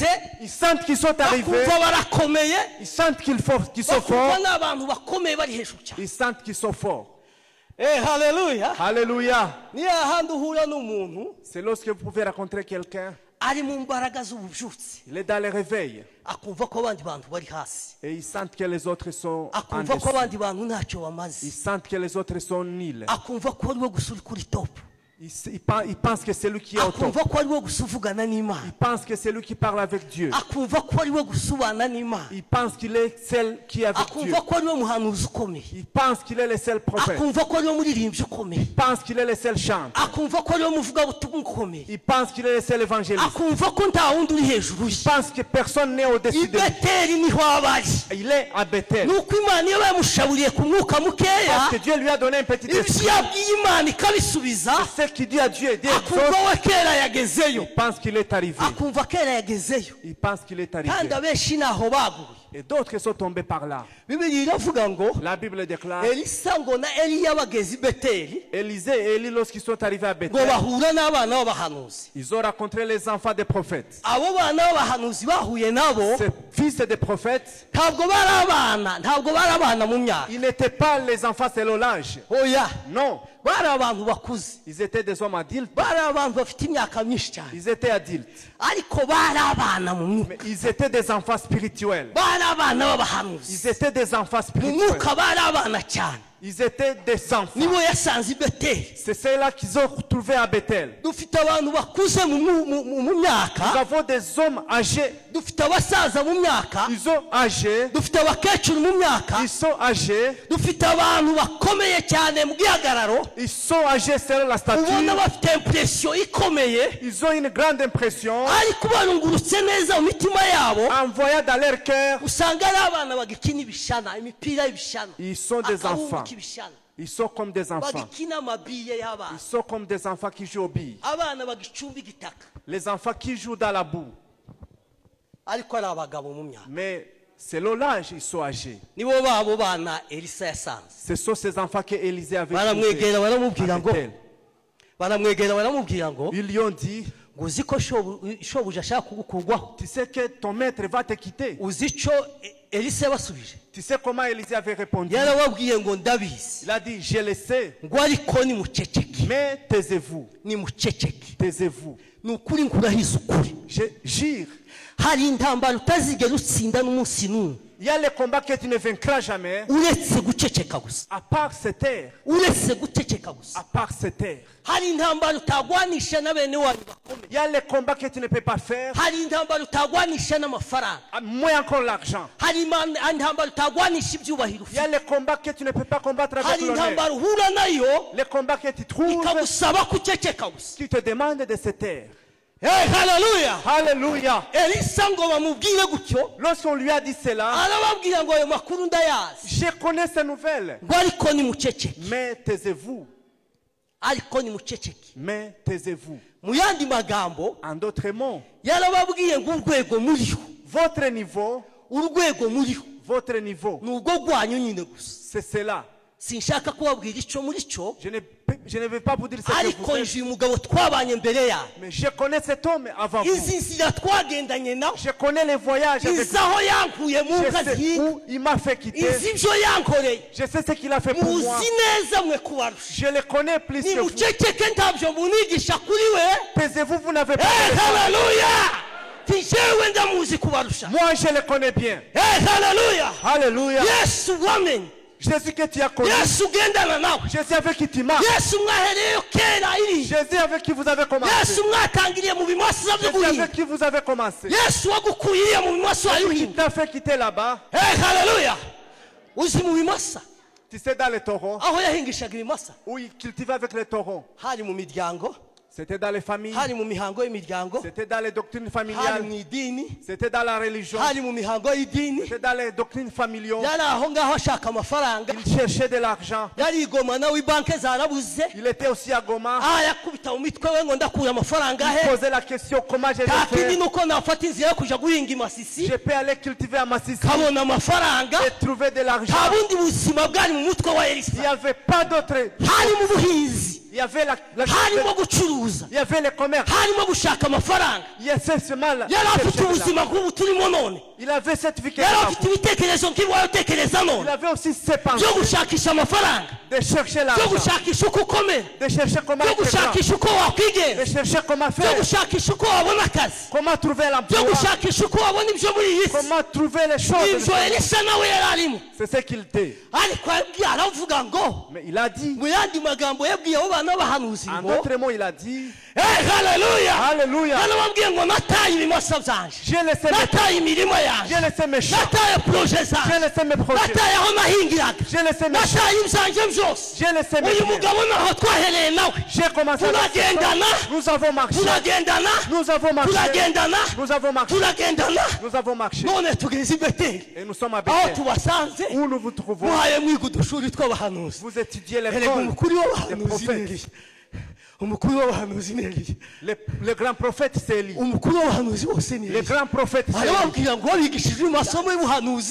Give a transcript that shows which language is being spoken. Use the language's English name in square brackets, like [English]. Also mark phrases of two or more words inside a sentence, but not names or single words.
[French] Ils sentent qu'ils sont arrivés. [Kinyarwanda] bakumva barakomeye, [French] Ils sentent qu'ils sont [Kinyarwanda] bakumva [French] forts. [Kinyarwanda] n'abantu bakomeye bari hejuru cyane. [French] Ils sentent qu'ils sont forts. [Kinyarwanda] Haleluya. [French] Alléluia. [Kinyarwanda] Ni ahandi uhura n'umuntu [French] C'est lorsque vous pouvez rencontrer quelqu'un. [Kinyarwanda] ari mu mbaraga z'ububyutse, [French] Il est dans le réveil. [Kinyarwanda] akumva ko abandi bantu bari hasi, [French] Et ils sentent que les autres sont en [Kinyarwanda] akumva ko [French] dessous. [Kinyarwanda] abandi bantu ntacyo [French] Ils [Kinyarwanda] bamaze, [French] sentent que les autres sont nuls. [Kinyarwanda] akumva ko ari we gusa uri kuri top, [French] Ils pensent que c'est lui qui est au top. [Kinyarwanda] akumva ko ari we gusa uvugana n'Imana, [French] Ils pensent que c'est lui qui parle avec Dieu. [Kinyarwanda] akumva ko ari we gusa ubana n'Imana, [French] Ils pensent qu'il est celle qui est avec Dieu. [Kinyarwanda] akumva ko ari we muhanuzi ukomeye, [French] Ils pensent qu'il est le seul prophète. [Kinyarwanda] akumva ko ari we muririmbyi ukomeye, [French] Ils pensent qu'il est le seul chanteur. [Kinyarwanda] akumva ko ari we muvugabutumwa ukomeye, [French] Ils pensent qu'il est le seul évangéliste. [Kinyarwanda] akumva ko nta wundi uri hejuru ye. [French] Ils pensent que personne n'est I au-dessus de lui. [Kinyarwanda] Beteli niho aba ari, [French] Il est à Bethel. [Kinyarwanda] nuko Imana iyo bamushaburiye ku mwuka mukeya, [French] Parce que Dieu lui a donné un petit [Kinyarwanda] ibyo [French] esprit. [Kinyarwanda] yabwiye Imana ikabisubiza, [French] Ce qu'il dit à Dieu, Dieu [Kinyarwanda] akumva [French] exauce. [Kinyarwanda] we kera yagezeyo, [French] Il pense qu'il est arrivé. [Kinyarwanda] akumva kera yagezeyo, [French] Il pense qu'il est arrivé. [Kinyarwanda] kandi abenshi ntaho baguye. [French] Et d'autres sont tombés par là. [Kinyarwanda] Bibiliya iravuga ngo [French] La Bible déclare, [Kinyarwanda] Elisa ngo na Eliya bageze i Beteli, [French] Élisée et Élie, lorsqu'ils sont arrivés à [Kinyarwanda] ngo [French] Bethel, [Kinyarwanda] bahura n'abana b'abahanuzi. [French] ils ont rencontré les enfants des prophètes. [Kinyarwanda] Abo bana b'abahanuzi bahuye nabo [French] Ces fils des prophètes, [Kinyarwanda] ntabwo bari abana mu myaka, [French] ils n'étaient pas les enfants selon l'âge. [Kinyarwanda] oya, [French] Non, [Kinyarwanda] bari abantu bakuze, [French] Ils étaient des hommes adultes. [Kinyarwanda] bari abantu bafite imyaka myinshi cyane, [French] Ils étaient adultes. [Kinyarwanda] ariko bari abana mu mwuka, [French] Mais ils étaient des enfants spirituels. [Kinyarwanda] bari abana b'abahanuzi, [French] Ils étaient des enfants [Kinyarwanda] mu [French] spirituels. [Kinyarwanda] mwuka bari abana cyane. [French] Ils étaient des enfants. [Kinyarwanda] nibo yasanze i Beteli. [French] C'est ceux-là qu'ils ont retrouvés à Bethel. [Kinyarwanda] dufite abantu bakuze mu myaka, [French] Nous avons des hommes âgés. [Kinyarwanda] dufite abasaza mu myaka, [French] Ils sont âgés. [Kinyarwanda] dufite abakecuru mu myaka, [French] Ils sont âgés. [Kinyarwanda] dufite abantu bakomeye cyane mu gihagararo, [French] Ils sont âgés selon la [Kinyarwanda] ubona [French] stature. [Kinyarwanda] bafite impression ikomeye, [French] Ils ont une grande impression. [Kinyarwanda] ariko barungurutse neza mu mitima yabo, [French] En voyant dans leur cœur, [Kinyarwanda] usanga ari abana bagikina ibishana, imipira y'ibishana, [French] ils sont des [Kinyarwanda] akabumbu [French] enfants. [Kinyarwanda] k'ibishana, [French] Ils sont comme des enfants. [Kinyarwanda] bagikina amabiye y'abana, [French] Ils sont comme des enfants qui jouent au billes. [Kinyarwanda] abana bagicumba igitaka, [French] Les enfants qui jouent dans la boue. [Kinyarwanda] ariko ari abagabo mu myaka. [French] Mais selon l'âge, ils sont âgés. [Kinyarwanda] nibo babo bana Elisa yasanze, [French] Ce sont ces enfants que Élisée avait trouvés [Kinyarwanda] baramwegera baramubwira [French] à [Kinyarwanda] ngo [French] Bethel. [Kinyarwanda] baramwegera baramubwira ngo [French] Ils lui ont dit, [Kinyarwanda] ngo uzi ko shobuja ashaka kugukurwaho, [French] tu sais que ton maître va te quitter. [Kinyarwanda] uzi icyo Elisa yabasubije, [French] Tu sais comment Élisée avait répondu? [Kinyarwanda] yarababwiye ngo ndabizi, [French] Il a dit, je le sais, [Kinyarwanda] ngo ariko nimuceceke, [French] mais taisez-vous. [Kinyarwanda] nimuceceke, [French] Taisez-vous. [Kinyarwanda] ni ukuri nkurahiza ukuri, [French] Je jure, [Kinyarwanda] hari intambara utazigera utsinda n'umunsi n'umwe [French] il y a les combats que tu ne vaincras jamais, [Kinyarwanda] uretse guceceka gusa, [French] à part cette terre. [Kinyarwanda] uretse guceceka gusa. [French] À part cette terre. [Kinyarwanda] hari intambara utagwanisha na bene wanyu bakomeye, [French] Il y a les combats que tu ne peux pas faire, [Kinyarwanda] hari intambara utagwanisha n'amafaranga, [French] moins encore l'argent. [Kinyarwanda] hari intambara utagwanisha ibyubahiro [French] Il y a [Kinyarwanda] ufite, [French] les combats que tu ne peux pas combattre avec [Kinyarwanda] hari [French] l'honneur. [Kinyarwanda] intambara uhura nayo [French] Les combats que tu trouves, [Kinyarwanda] ikagusaba kuceceka gusa. [French] qui te demandent de se taire. [Kinyarwanda] haleluya. [French] Alléluia. [Kinyarwanda] Elisa ngo bamubwire gutyo, [French] Lorsqu'on lui a dit cela, [Kinyarwanda] arababwira ngo ayo makuru ndayazi, [French] je connais ces nouvelles, [Kinyarwanda] ngo ariko nimuceceke, [French] mais taisez-vous. [Kinyarwanda] ariko nimuceceke. [French] Mais taisez-vous. [Kinyarwanda] mu yandi magambo [French] En d'autres mots, [Kinyarwanda] yarababwiye ngo urwego muriho, [French] votre niveau, votre niveau, [Kinyarwanda] ni ubwo rwanyu nyine gusa. [French] c'est cela. [Kinyarwanda] sinshaka kubabwira icyo muri cyo, [French] Je ne vais pas vous dire ce que [Kinyarwanda] ariko [French] vous êtes, [Kinyarwanda] nje uyu mugabo twabanye mbere yawe, [French] mais je connais cet homme avant vous. [Kinyarwanda] izi nzira twagendanye nawe, [French] Je connais les voyages avec [Kinyarwanda] izi aho yankuye mu [French] Je [Kinyarwanda] nkazi [French] sais [Kinyarwanda] yiwe, [French] où il m'a fait quitter. [Kinyarwanda] izi ibyo yankoreye, [French] Je sais ce qu'il a fait pour moi. [Kinyarwanda] muzi neza mwe kubarusha. [French] Je le connais plus que vous. [Kinyarwanda] nimuceceke ntabyo munigisha kuri we. [French] Taisez-vous, vous n'avez pas de leçon. [Kinyarwanda] haleluya. ti jewe ndamuzi kubarusha. [French] Moi, je le connais bien. [Kinyarwanda] haleluya. [French] Alléluia. [Kinyarwanda] yesu wamenye, [French] Jésus que tu as connu. [Kinyarwanda] yesu ugendana nawe, [French] Jésus avec qui tu marches. [Kinyarwanda] yesu mwahereyeyo kera iriya, [French] Jésus avec qui vous avez commencé. [Kinyarwanda] yesu mwatangiriye mu bimasa byo [French] Jésus [Kinyarwanda] guhinga, [French] avec qui vous avez commencé. [Kinyarwanda] yesu wagukuyiriye mu bimasa [French] Qui [Kinyarwanda] wayuhinga. [French] t'a fait quitter là-bas. [Kinyarwanda] haleluya. uzi mu bimasa [French] Tu sais, dans les taureaux, [Kinyarwanda] aho yahingishaga ibimasa, [French] où il cultivait avec les taureaux. [Kinyarwanda] hari mu miryango, [French] C'était dans les familles. [Kinyarwanda] hari mu mihango y'imiryango, [French] C'était dans les doctrines [Kinyarwanda] hari [French] familiales. [Kinyarwanda] mu idini, [French] C'était dans la religion. [Kinyarwanda] hari mu mihango y'idini. [French] C'était dans les doctrines familiales. [Kinyarwanda] yari aho ngaho ashaka amafaranga, [French] Il cherchait de l'argent. [Kinyarwanda] yarigoma nawe banke zarabuze, [French] Il était aussi à Goma. [Kinyarwanda] yakubita mu mitwe we ngo ndakura amafaranga [French] Il [Kinyarwanda] he, [French] posait la question comment je [Kinyarwanda] nta [French] vais [Kinyarwanda] kindi [French] faire. [Kinyarwanda] nuko nafata inzira yo kuja guhinga imasisi [French] Je peux aller cultiver à Massissi [Kinyarwanda] kabona amafaranga. [French] et trouver de l'argent. [Kinyarwanda] nta bundi buzima bwari mu mutwe wa [French] Il [Kinyarwanda] Elisa, [French] n'y avait pas d'autre. [Kinyarwanda] harimo ubuhinzi, [French] Il y avait [Kinyarwanda] harimo gucuruza, [French] il y avait le commerce. [Kinyarwanda] harimo gushaka amafaranga. [French] Il y a ce mal. [Kinyarwanda] yari afite ubuzima nk'ubu turimo none, [French] Il avait cette vie que [Kinyarwanda] yari [French] nous [Kinyarwanda] afite [French] avons. [Kinyarwanda] ibitekerezo nk'ibiwayotekereza [French] Il [Kinyarwanda] none, [French] avait aussi ses pensées [Kinyarwanda] byo gushakisha amafaranga, [French] de chercher [Kinyarwanda] byo [French] l'argent, [Kinyarwanda] gushakisha uko ukomera, [French] de chercher comment [Kinyarwanda] byo [French] être grand, [Kinyarwanda] gushakisha uko wakwigenza, [French] de chercher comment [Kinyarwanda] byo [French] faire, [Kinyarwanda] gushakisha uko wabona akazi, [French] comment trouver [Kinyarwanda] byo [French] l'emploi, [Kinyarwanda] gushakisha uko wabona ibyo muri iyi si. [French] comment trouver les choses. [Kinyarwanda] ibyo Elisa nawe yari arimo, [French] C'est ce qu'il était. [Kinyarwanda] ariko yabwiye aravuga ngo, [French] Mais il a dit, [Kinyarwanda] mu yandi magambo yabwiye abo bana b'abahanuzi [French] en [Kinyarwanda] ngo, [French] d'autres mots, il a dit, [Kinyarwanda] haleluya. [French] Alléluia, [Kinyarwanda] yarababwiye ngo nataye ibimasa byanje, [French] j'ai laissé [Kinyarwanda] nataye imirimo yanjye, [French] j'ai laissé mes champs, [Kinyarwanda] nataye poroje [French] j'ai [Kinyarwanda] zanjye, [French] laissé mes projets, [Kinyarwanda] nataye aho nahingiraga, [French] j'ai laissé mes champs, [Kinyarwanda] nataye ibyanjye byose. [French] j'ai laissé mes [Kinyarwanda] uyu [French] biens. [Kinyarwanda] mugabo naho twahereye nawe, [French] J'ai commencé à [Kinyarwanda] turagendana, [French] nous avons marché, [Kinyarwanda] turagendana, [French] nous avons marché, [Kinyarwanda] turagendana, [French] nous avons marché, [Kinyarwanda] turagendana, [French] nous avons marché. [Kinyarwanda] none tugeze i Beteli, [French] Et nous sommes à [Kinyarwanda] aho [French] Bethel, [Kinyarwanda] tubasanze [French] où nous vous trouvons. [Kinyarwanda] muhaye mwiga udushuri tw'abahanuzi. [French] Vous étudiez [Kinyarwanda] erega [French] l'école [Kinyarwanda] umukuru [French] des [Kinyarwanda] w'abahanuzi ni [French] prophètes. [Kinyarwanda] Eliya, umukuru w'abahanuzi ni Eliya, [French] Le grand prophète, c'est Élie. [Kinyarwanda] umukuru w'abahanuzi bose ni [French] Le [Kinyarwanda] Eliya. [French] grand prophète, c'est Élie. [Kinyarwanda] arababwira ngo babigishije amasomo y'ubuhanuzi,